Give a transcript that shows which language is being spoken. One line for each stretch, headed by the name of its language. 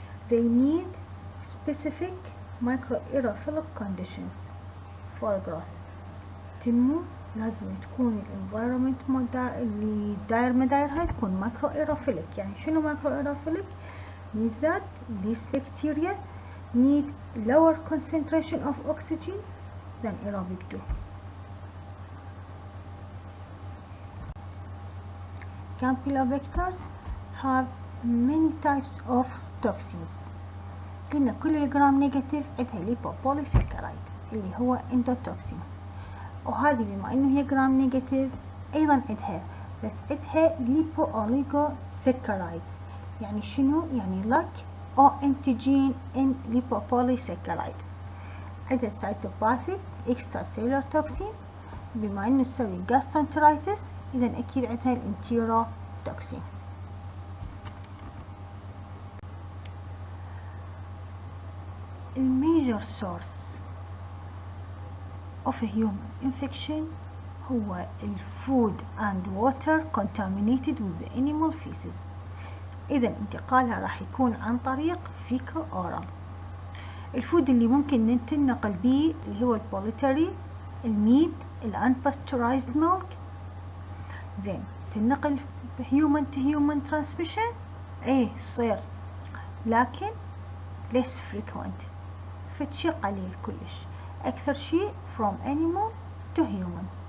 English: They need specific microaerophilic conditions for growth.
Arabic: تنمو لازم تكون الانفايرومنت اللي داير مدايرها تكون microaerophilic. يعني شنو
English: microaerophilic؟ means that these bacteria need lower concentration of oxygen than aerobic do. Campylobacters have many types of toxins.
Arabic: قلنا كل الجرام نيجاتيف عندها ليبوبوليساكرايد اللي هو اندوتوكسين، وهذه بما انه هي جرام نيجاتيف ايضا عندها بس عندها ليبو اوليغو ساكرايد. يعني شنو؟ يعني lack او
English: antigen in lipopolysaccharide.
Arabic: عندها
English: cytopathic extracellular toxin
Arabic: بما انه تسوي gastroenteritis، اذا اكيد عندها الانتيروتوكسين.
English: الميجر source of a human infection هو الفود and water contaminated with the animal feces.
Arabic: إذا انتقالها راح يكون عن طريق fecal oral. الفود اللي ممكن تنقل به اللي هو البوليتري، الميت، الانباستورايزد ميلك. زين، تنقل
English: human to human transmission
Arabic: ايه صير، لكن less frequent، فتشي قليل كلش. أكثر شيء
English: from animal to human.